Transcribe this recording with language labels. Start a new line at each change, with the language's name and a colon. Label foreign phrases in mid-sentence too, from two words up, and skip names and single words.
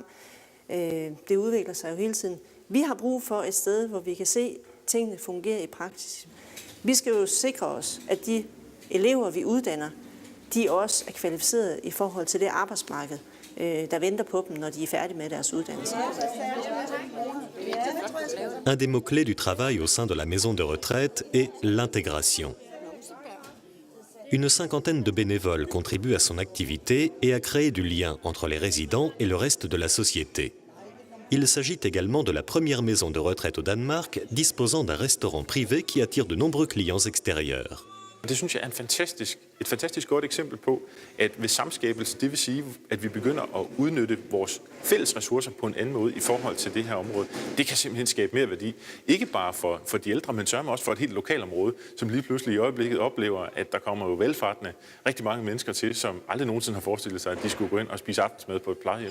Danish: Det udvikler sig jo hele tiden. Vi har brug for et sted, hvor vi kan se, at tingene fungerer i praksis. Vi skal jo sikre os, at de elever, vi uddanner, de også er kvalificeret i forhold til det arbejdsmarked, der venter på dem, når de er færdige med deres uddannelse.
French: Un des mots-clés du travail au sein de la maison de retraite est l'intégration. Une cinquantaine de bénévoles contribuent à son activité et à créer du lien entre les résidents et le reste de la société. Il s'agit également de la première maison de retraite au Danemark disposant d'un restaurant privé qui attire de nombreux clients extérieurs.
Danish: Det synes jeg er et fantastisk godt eksempel på, at ved samskabelse, det vil sige, at vi begynder at udnytte vores fælles ressourcer på en anden måde i forhold til det her område. Det kan simpelthen skabe mere værdi. Ikke bare for de ældre, men sørger også for et helt lokalområde, som lige pludselig i øjeblikket oplever, at der kommer jo velfartende rigtig mange mennesker til, som aldrig nogensinde har forestillet sig, at de skulle gå ind og spise aftensmad på et plejehjem.